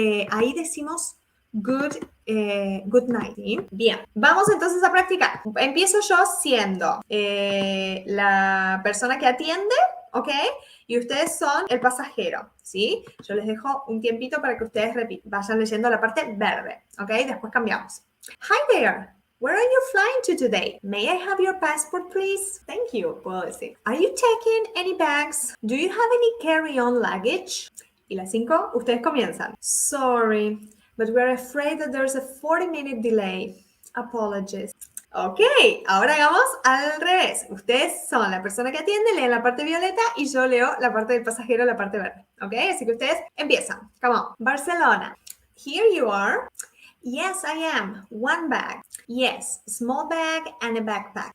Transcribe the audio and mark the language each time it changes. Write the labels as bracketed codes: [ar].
[es] Ahí decimos [en] good night. [es] ¿Sí? Bien, vamos entonces a practicar. Empiezo yo siendo la persona que atiende, ¿ok? Y ustedes son el pasajero, ¿sí? Yo les dejo un tiempito para que ustedes vayan leyendo la parte verde, ¿ok? Después cambiamos. [en] Hi there. Where are you flying to today? May I have your passport, please? Thank you, [es] puedo decir. [en] Are you checking any bags? Do you have any carry-on luggage? [es] Y las 5, ustedes comienzan. [en] Sorry, but we're afraid that there's a 40-minute delay. Apologies. [es] Ok, ahora hagamos al revés. Ustedes son la persona que atiende, leen la parte violeta y yo leo la parte del pasajero, la parte verde. Ok, así que ustedes empiezan. [en] Come on. Barcelona. Here you are. Yes, I am. One bag. Yes, small bag and a backpack.